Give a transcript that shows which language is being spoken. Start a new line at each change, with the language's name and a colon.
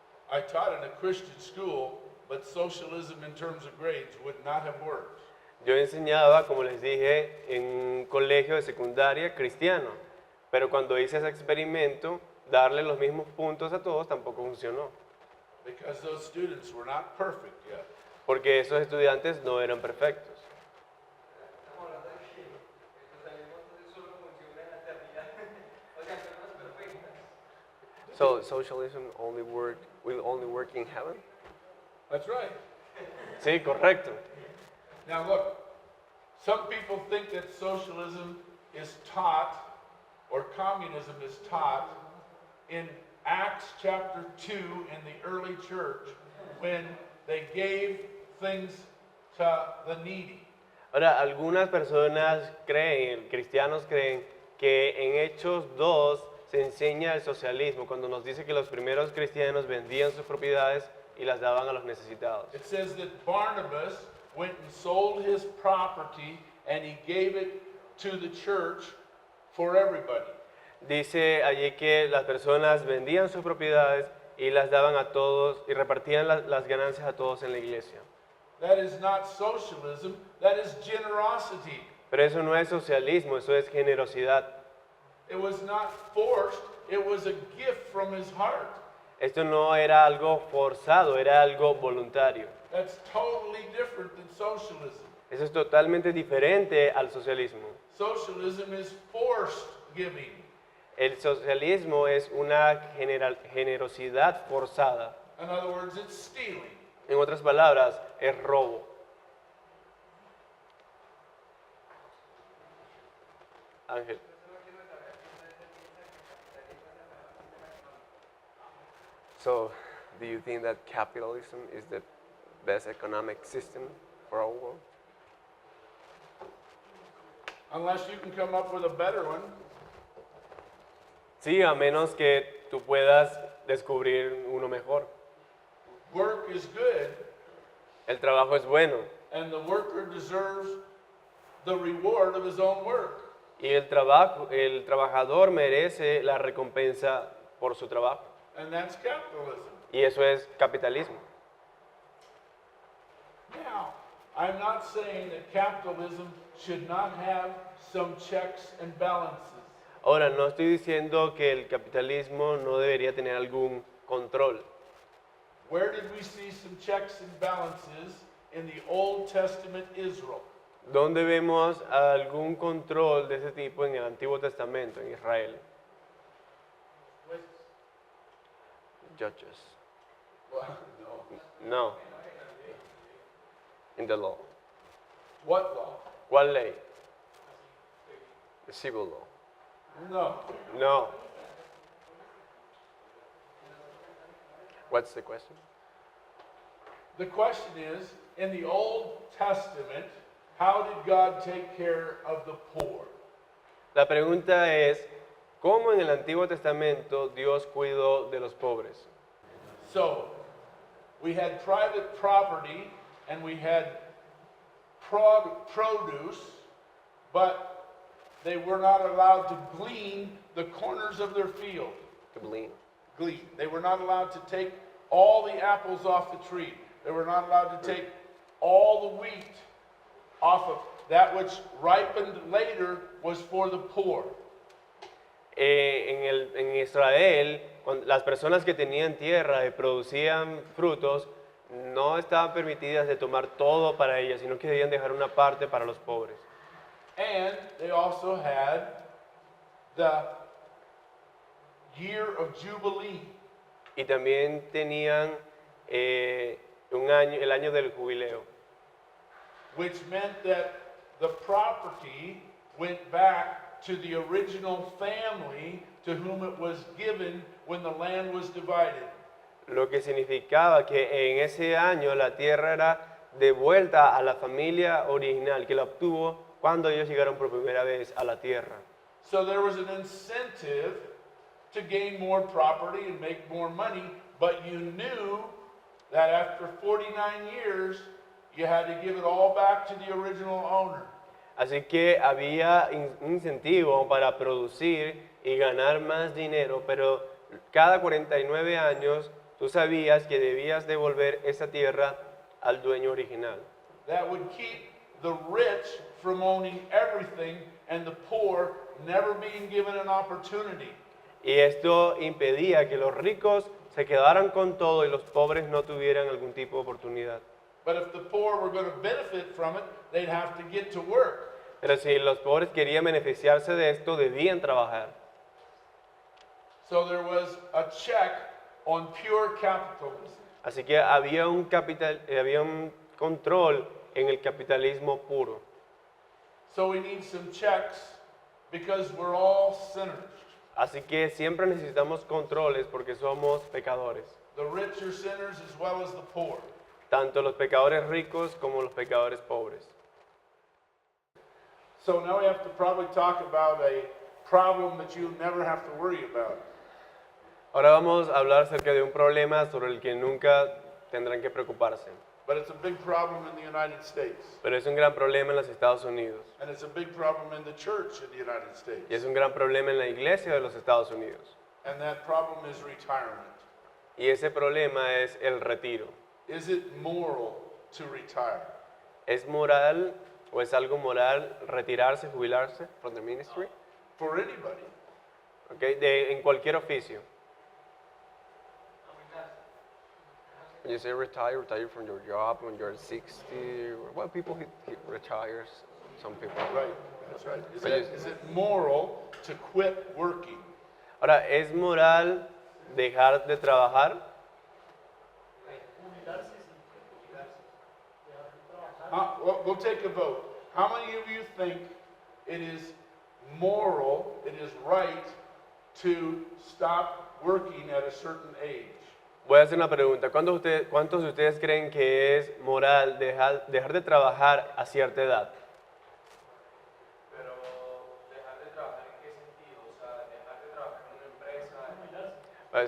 English: I taught in a Christian school, but socialism in terms of grades would not have worked.
Spanish: Yo enseñaba, como les dije, en un colegio de secundaria cristiano, pero cuando hice ese experimento, darle los mismos puntos a todos tampoco funcionó,
English: Because those students were not perfect yet.
Spanish: porque esos estudiantes no eran perfectos. Estamos hablando de que el socialismo entonces solo funciona en la eternidad, o sea, personas perfectas.
English: So socialism will only work in heaven? That's right.
Spanish: Sí, correcto.
English: Now look, some people think that socialism is taught, or communism is taught, in Acts chapter 2 in the early church, when they gave things to the needy.
Spanish: Ahora, algunas personas creen, cristianos creen, que en Hechos 2 se enseña el socialismo, cuando nos dice que los primeros cristianos vendían sus propiedades y las daban a los necesitados.
English: It says that Barnabas went and sold his property and he gave it to the church for everybody.
Spanish: Dice allí que las personas vendían sus propiedades y las daban a todos y repartían las ganancias a todos en la iglesia.
English: That is not socialism, that is generosity.
Spanish: Pero eso no es socialismo, eso es generosidad.
English: It was not forced, it was a gift from his heart.
Spanish: Esto no era algo forzado, era algo voluntario.
English: That's totally different than socialism.
Spanish: Eso es totalmente diferente al socialismo.
English: Socialism is forced giving.
Spanish: El socialismo es una generosidad forzada.
English: In other words, it's stealing.
Spanish: En otras palabras, es robo. Ángel.
English: So, do you think that capitalism is the best economic system for our world? Unless you can come up with a better one.
Spanish: Sí, a menos que tú puedas descubrir uno mejor.
English: Work is good,
Spanish: El trabajo es bueno
English: and the worker deserves the reward of his own work.
Spanish: y el trabajador merece la recompensa por su trabajo.
English: And that's capitalism.
Spanish: Y eso es capitalismo.
English: Now, I'm not saying that capitalism should not have some checks and balances.
Spanish: Ahora, no estoy diciendo que el capitalismo no debería tener algún control.
English: Where did we see some checks and balances in the Old Testament Israel?
Spanish: ¿Dónde vemos algún control de ese tipo en el Antiguo Testamento, en Israel?
English: Judges. Well, no. No. In the law. What law?
Spanish: ¿Cuál ley?
English: The civil law. No. No. What's the question? The question is, in the Old Testament, how did God take care of the poor?
Spanish: La pregunta es, ¿cómo en el Antiguo Testamento Dios cuidó de los pobres?
English: So, we had private property and we had produce, but they were not allowed to glean the corners of their field. To glean. Glean. They were not allowed to take all the apples off the tree. They were not allowed to take all the wheat off of that which ripened later was for the poor.
Spanish: En Israel, las personas que tenían tierra y producían frutos, no estaban permitidas de tomar todo para ellas, sino que debían dejar una parte para los pobres.
English: And they also had the year of Jubilee,
Spanish: Y también tenían el año del jubileo,
English: which meant that the property went back to the original family to whom it was given when the land was divided.
Spanish: lo que significaba que en ese año la tierra era devuelta a la familia original que la obtuvo cuando ellos llegaron por primera vez a la tierra.
English: So there was an incentive to gain more property and make more money, but you knew that after 49 years, you had to give it all back to the original owner.
Spanish: Así que había un incentivo para producir y ganar más dinero, pero cada 49 años tú sabías que debías devolver esa tierra al dueño original.
English: That would keep the rich from owning everything and the poor never being given an opportunity.
Spanish: Y esto impedía que los ricos se quedaran con todo y los pobres no tuvieran algún tipo de oportunidad.
English: But if the poor were going to benefit from it, they'd have to get to work.
Spanish: Pero si los pobres querían beneficiarse de esto, debían trabajar.
English: So there was a check on pure capitalism.
Spanish: Así que había un control en el capitalismo puro.
English: So we need some checks because we're all sinners.
Spanish: Así que siempre necesitamos controles porque somos pecadores.
English: The rich are sinners as well as the poor.
Spanish: Tanto los pecadores ricos como los pecadores pobres.
English: So now we have to probably talk about a problem that you'll never have to worry about.
Spanish: Ahora vamos a hablar acerca de un problema sobre el que nunca tendrán que preocuparse.
English: But it's a big problem in the United States.
Spanish: Pero es un gran problema en los Estados Unidos.
English: And it's a big problem in the church in the United States.
Spanish: Y es un gran problema en la iglesia de los Estados Unidos.
English: And that problem is retirement.
Spanish: Y ese problema es el retiro.
English: Is it moral to retire?
Spanish: ¿Es moral o es algo moral retirarse, jubilarse
English: from the ministry? For anybody.
Spanish: ¿ok? En cualquier oficio.
English: When you say retire from your job when you're 60. Well, people retires. Some people. Right, that's right. But Is it moral to quit working?
Spanish: Ahora, ¿es moral dejar de trabajar? Jubilarse sin jubilarse. Dejar de trabajar.
English: Well, we'll take a vote. How many of you think it is moral, it is right to stop working at a certain age?
Spanish: Voy a hacer una pregunta. ¿Cuántos de ustedes creen que es moral dejar de trabajar a cierta edad? Pero dejar de trabajar en qué sentido? O sea, dejar de trabajar en una empresa.